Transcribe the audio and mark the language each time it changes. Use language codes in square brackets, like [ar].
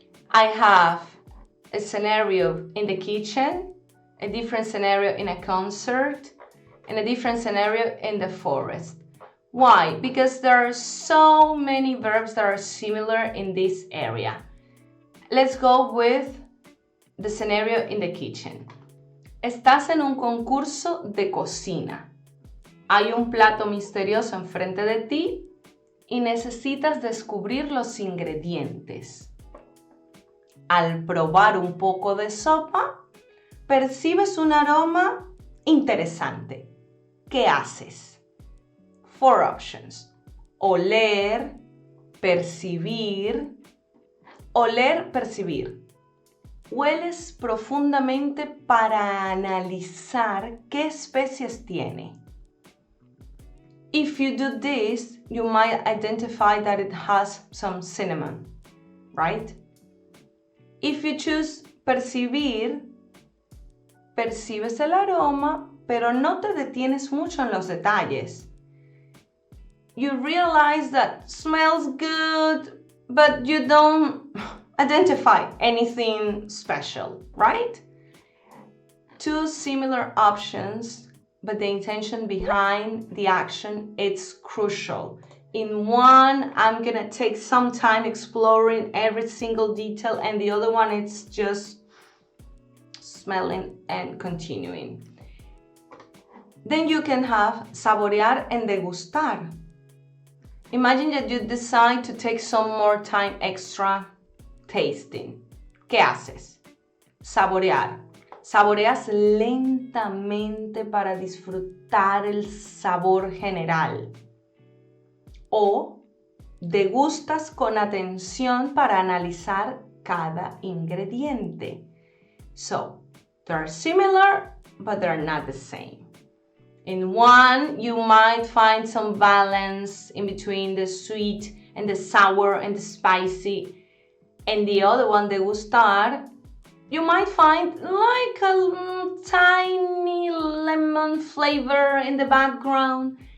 [en] I have a scenario in the kitchen, a different scenario in a concert, and a different scenario in the forest. Why? Because there are so many verbs that are similar in this area. Let's go with the scenario in the kitchen. [es] Estás en un concurso de cocina. Hay un plato misterioso enfrente de ti y necesitas descubrir los ingredientes. Al probar un poco de sopa, percibes un aroma interesante. ¿Qué haces? [en] 4 options. [es] Oler, percibir. Oler, percibir. Hueles profundamente para analizar qué especies tiene. [en] If you do this, you might identify that it has some cinnamon, right? If you choose [es] percibir, percibes el aroma, pero no te detienes mucho en los detalles. [en] You realize that smells good, but you don't identify anything special, right? 2 similar options, but the intention behind the action, it's crucial. In one, I'm gonna take some time exploring every single detail, and the other one, it's just smelling and continuing. Then you can have saborear and degustar. Imagine that you decide to take some more time extra tasting. [es] ¿Qué haces? Saborear. Saboreas lentamente para disfrutar el sabor general. O degustas con atención para analizar cada ingrediente. [en] So, they're similar, but they're not the same. In one, you might find some balance in between the sweet and the sour and the spicy. And the other one, degustar, you might find like a tiny lemon flavor in the background.